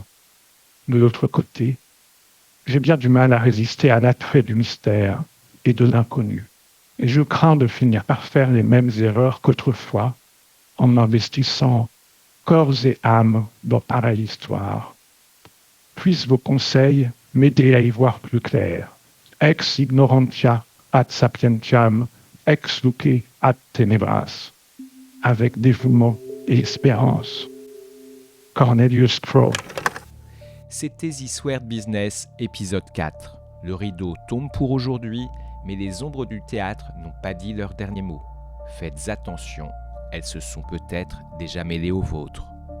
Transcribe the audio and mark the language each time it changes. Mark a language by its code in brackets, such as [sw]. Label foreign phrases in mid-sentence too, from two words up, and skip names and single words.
[fr] De l'autre côté, j'ai bien du mal à résister à l'attrait du mystère et de l'inconnu. Et je crains de finir par faire les mêmes erreurs qu'autrefois en investissant corps et âme dans pareille histoire. Puissent vos conseils m'aider à y voir plus clair. [la] Ex ignorantia ad sapientiam, ex luce ad tenebras. [fr] Avec dévouement et espérance. Cornelius Crowe. C'était This Weird Business, épisode 4. Le rideau tombe pour aujourd'hui, mais les ombres du théâtre n'ont pas dit leur dernier mot. Faites attention, elles se sont peut-être déjà mêlées aux vôtres.